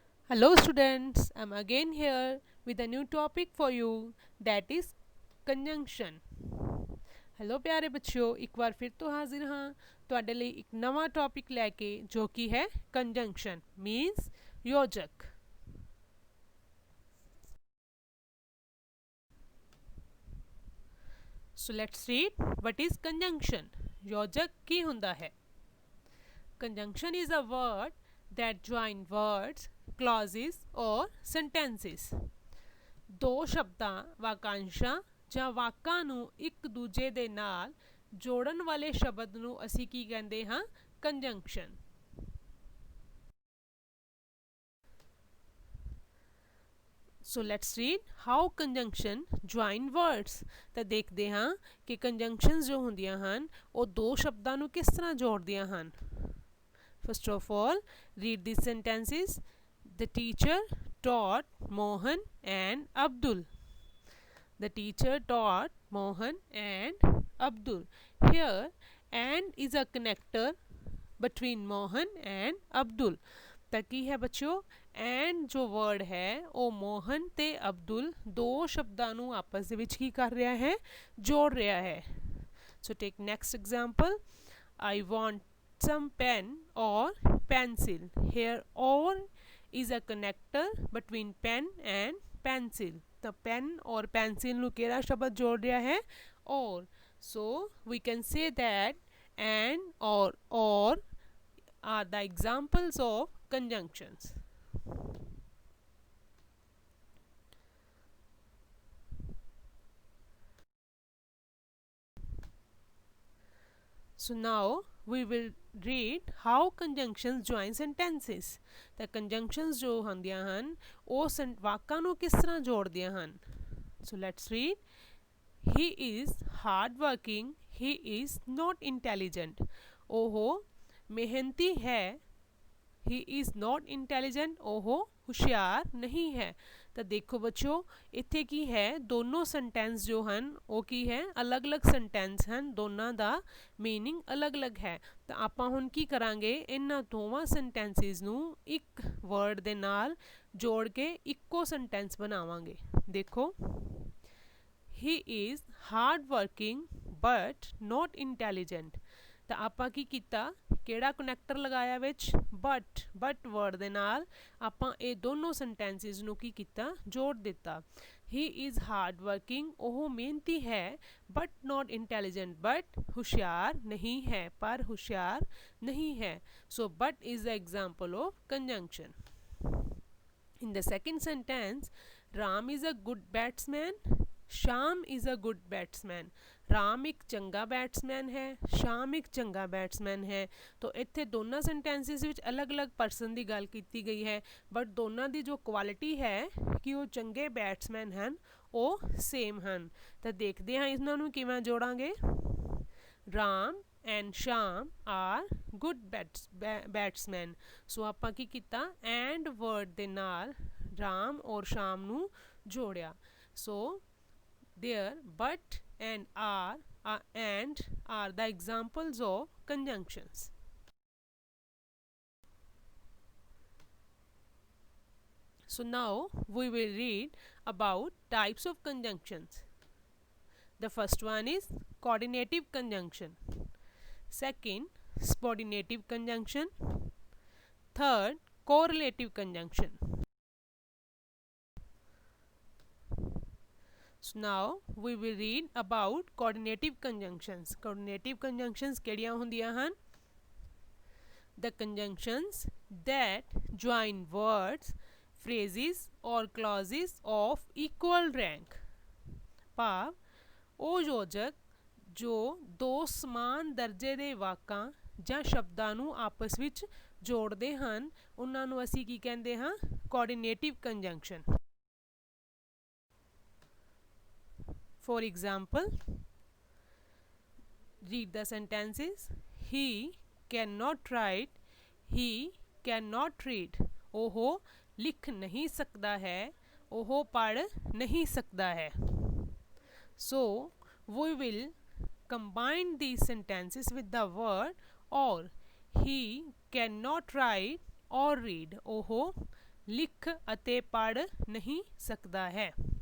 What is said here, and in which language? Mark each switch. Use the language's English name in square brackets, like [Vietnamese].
[English] Hello students, I'm again here with a new topic for you that is conjunction। [Punjabi] Hello प्यारे बच्चों, एक बार फिर तो हाजिर हाँ ਤੁਹਾਡੇ ਲਈ ਇੱਕ ਨਵਾਂ ਟੌਪਿਕ ਲੈ ਕੇ ਜੋ ਕਿ ਹੈ ਕੰਜੰਕਸ਼ਨ means ਯੋਜਕ। [English] So let's read what is conjunction. [Punjabi] ਯੋਜਕ ਕੀ ਹੁੰਦਾ ਹੈ? [English] Conjunction is a word that join words, clauses or sentences। [Punjabi] ਦੋ ਸ਼ਬਦਾਂ, ਵਾਕਾਂਸ਼ਾਂ ਜਾਂ ਵਾਕਾਂ ਨੂੰ ਇੱਕ ਦੂਜੇ ਦੇ ਨਾਲ ਜੋੜਨ ਵਾਲੇ ਸ਼ਬਦ ਨੂੰ ਅਸੀਂ ਕੀ ਕਹਿੰਦੇ ਹਾਂ? ਕੰਜੰਕਸ਼ਨ। [English] So let's read how conjunction join words. [Punjabi] ਤਾਂ ਦੇਖਦੇ ਹਾਂ ਕਿ ਕੰਜੰਕਸ਼ਨਸ ਜੋ ਹੁੰਦੀਆਂ ਹਨ ਉਹ ਦੋ ਸ਼ਬਦਾਂ ਨੂੰ ਕਿਸ ਤਰ੍ਹਾਂ ਜੋੜਦੀਆਂ ਹਨ। [English] First of all, read these sentences. The teacher taught Mohan and Abdul. The teacher taught Mohan and Abdul. Here, and is a connector between Mohan and Abdul. [Punjabi] ਤਾਂ ਕੀ ਹੈ ਬੱਚਿਓ? ਐਂਡ ਜੋ ਵਰਡ ਹੈ ਉਹ ਮੋਹਨ ਤੇ ਅਬਦੁਲ ਦੋ ਸ਼ਬਦਾਂ ਨੂੰ ਆਪਸ ਦੇ ਵਿੱਚ ਕੀ ਕਰ ਰਿਹਾ ਹੈ? ਜੋੜ ਰਿਹਾ ਹੈ। [English] So take next example. I want some pen or pencil। Here or is a connector between pen and pencil। the pen or pencil [Punjabi] nu kehda shabad jod raha hai? Or। [English] so we can say that and or are the examples of conjunctions। So now we will read how conjunctions join sentences। [Punjabi] ਤਾਂ conjunctions ਜੋ ਹੁੰਦੀਆਂ ਹਨ ਉਹ ਵਾਕਾਂ ਨੂੰ ਕਿਸ ਤਰ੍ਹਾਂ ਜੋੜਦੀਆਂ ਹਨ। [English] So let's read। He is hard working, he is not intelligent। [Punjabi] ਉਹ ਮਿਹਨਤੀ ਹੈ। [English] he is not intelligent। [Punjabi] ਉਹ ਹੁਸ਼ਿਆਰ ਨਹੀਂ ਹੈ। ਤਾਂ ਦੇਖੋ ਬੱਚਿਓ ਇੱਥੇ ਕੀ ਹੈ, ਦੋਨੋਂ ਸੈਂਟੈਂਸ ਜੋ ਹਨ ਉਹ ਕੀ ਹੈ? ਅਲੱਗ-ਅਲੱਗ ਸੈਂਟੈਂਸ ਹਨ, ਦੋਨਾਂ ਦਾ ਮੀਨਿੰਗ ਅਲੱਗ-ਅਲੱਗ ਹੈ। ਤਾਂ ਆਪਾਂ ਹੁਣ ਕੀ ਕਰਾਂਗੇ, ਇਹਨਾਂ ਦੋਵਾਂ ਸੈਂਟੈਂਸਿਸ ਨੂੰ ਇੱਕ ਵਰਡ ਦੇ ਨਾਲ ਜੋੜ ਕੇ ਇੱਕੋ ਸੈਂਟੈਂਸ ਬਣਾਵਾਂਗੇ। [English] ਦੇਖੋ, he is hard working but not intelligent। [Punjabi] ਤਾਂ ਆਪਾਂ ਕੀ ਕੀਤਾ, ਕਿਹੜਾ ਕਨੈਕਟਰ ਲਗਾਇਆ ਵਿੱਚ? ਬਟ ਵਰਡ ਦੇ ਨਾਲ ਆਪਾਂ ਇਹ ਦੋਨੋਂ ਸੈਂਟੈਂਸਿਸ ਨੂੰ ਕੀ ਕੀਤਾ? ਜੋੜ ਦਿੱਤਾ। [English] he is hard working [Punjabi] ਉਹ ਮਿਹਨਤੀ ਹੈ, [English] but not intelligent but [Punjabi] ਹੁਸ਼ਿਆਰ ਨਹੀਂ ਹੈ, ਪਰ ਹੁਸ਼ਿਆਰ ਨਹੀਂ ਹੈ। [English] so but is the example of conjunction। in the second sentence, Ram is a good batsman, Shyam is a good batsman. [Punjabi] Ram ਇੱਕ ਚੰਗਾ ਬੈਟਸਮੈਨ ਹੈ, ਸ਼ਾਮ ਇੱਕ ਚੰਗਾ ਬੈਟਸਮੈਨ ਹੈ। ਤਾਂ ਇੱਥੇ ਦੋਨਾਂ ਸੈਂਟੈਂਸਿਸ ਵਿੱਚ ਅਲੱਗ-ਅਲੱਗ ਪਰਸਨ ਦੀ ਗੱਲ ਕੀਤੀ ਗਈ ਹੈ, ਬਟ ਦੋਨਾਂ ਦੀ ਜੋ ਕੁਆਲਿਟੀ ਹੈ ਕਿ ਉਹ ਚੰਗੇ ਬੈਟਸਮੈਨ ਹਨ ਉਹ ਸੇਮ ਹਨ। ਤਾਂ ਦੇਖਦੇ ਹਾਂ ਇਹਨਾਂ ਨੂੰ ਕਿਵੇਂ ਜੋੜਾਂਗੇ। [English] Ram and Sham are good batsman. [Punjabi] ਸੋ ਆਪਾਂ ਕੀ ਕੀਤਾ, ਐਂਡ ਵਰਡ ਦੇ ਨਾਲ ਰਾਮ ਔਰ ਸ਼ਾਮ ਨੂੰ ਜੋੜਿਆ। [English] So there but and are the examples of conjunctions। so now we will read about types of conjunctions। the first one is coordinative conjunction, second subordinative conjunction, third correlative conjunction। So now we will read about coordinative conjunctions। [Punjabi] coordinative conjunctions ਕਿਹੜੀਆਂ ਹੁੰਦੀਆਂ ਹਨ? [English] the conjunctions that join words, phrases or clauses of equal rank। [Punjabi] ਭਾਵ ਉਹ ਯੋਜਕ ਜੋ ਦੋ ਸਮਾਨ ਦਰਜੇ ਦੇ ਵਾਕਾਂ ਜਾਂ ਸ਼ਬਦਾਂ ਨੂੰ ਆਪਸ ਵਿੱਚ ਜੋੜਦੇ ਹਨ ਉਹਨਾਂ ਨੂੰ ਅਸੀਂ ਕੀ ਕਹਿੰਦੇ ਹਾਂ? [English] coordinative conjunction। For example, read the sentences। he cannot write, he cannot read। [Punjabi] ਉਹ ਲਿਖ ਨਹੀਂ ਸਕਦਾ ਹੈ, ਉਹ ਪੜ੍ਹ ਨਹੀਂ ਸਕਦਾ ਹੈ। [English] so we will combine these sentences with the word or। he cannot write or read। ਉਹ [Punjabi] लिख अते पढ़ नहीं सकता है।